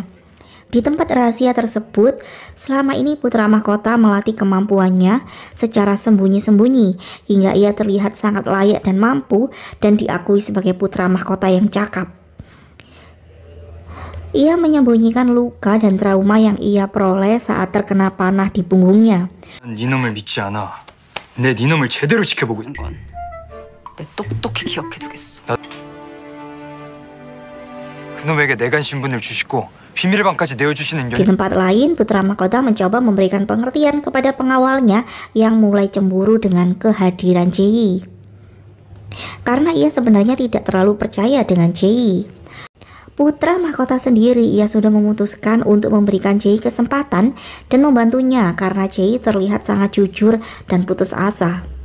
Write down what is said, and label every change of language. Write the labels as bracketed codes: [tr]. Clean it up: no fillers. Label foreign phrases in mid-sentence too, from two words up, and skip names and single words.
[id] Di tempat rahasia tersebut, selama ini putra mahkota melatih kemampuannya secara sembunyi-sembunyi hingga ia terlihat sangat layak dan mampu dan diakui sebagai putra mahkota yang cakap. Ia menyembunyikan luka dan trauma yang ia peroleh saat terkena panah di punggungnya. [ko] 니놈을 믿지 않아. 내 니놈을 제대로 지켜보고 있는 건 내 똑똑히 기억해두겠어. 그놈에게 내간 신분을 주시고 비밀의 방까지 내어주시는 [id] Di tempat lain, putra mahkota mencoba memberikan pengertian kepada pengawalnya yang mulai cemburu dengan kehadiran Jae. Karena ia sebenarnya tidak terlalu percaya dengan Jae. Putra mahkota sendiri ia sudah memutuskan untuk memberikan Jae kesempatan dan membantunya karena Jae terlihat sangat jujur dan putus asa.